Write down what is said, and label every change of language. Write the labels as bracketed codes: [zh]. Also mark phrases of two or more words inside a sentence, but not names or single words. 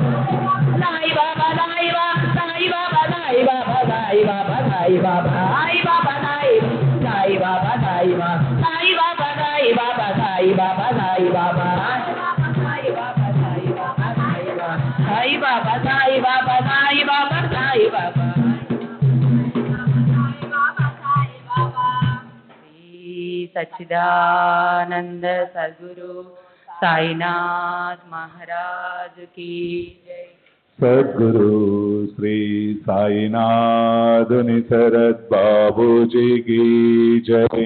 [hi] Sai Baba, Sai Baba, Sai Baba, Sai Baba, Sai Baba, Sai Baba, Sai Baba, Sai Baba, Sai Baba, Sai Baba, Sai Baba, Sai Baba, Sai Baba, Sai Baba, Sai Baba, Sai Baba, Sai Baba, Sai Baba, Sai Baba. सच्चिदानंद सद्गुरु साईनाथ महाराज की जय। सद्गुरु श्री साईनाथ निसरद बाबू जी की जय।